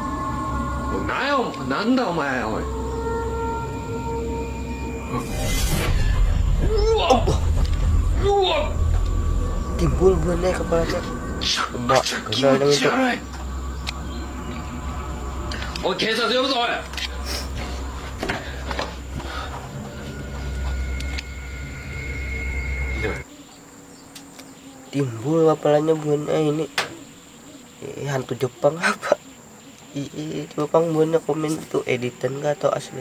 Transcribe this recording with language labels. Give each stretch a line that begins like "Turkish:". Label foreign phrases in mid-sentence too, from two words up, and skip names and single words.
Japanese: なんだお前おい
Indonesian: Timbul buannya kepalanya. Emak kenal dengan itu.
Japanese: おい警察呼ぶぞおい
Indonesian: Timbul kepalanya buannya ini. Hantu Jepang apa? Jepang buannya komen itu editan kah atau asli?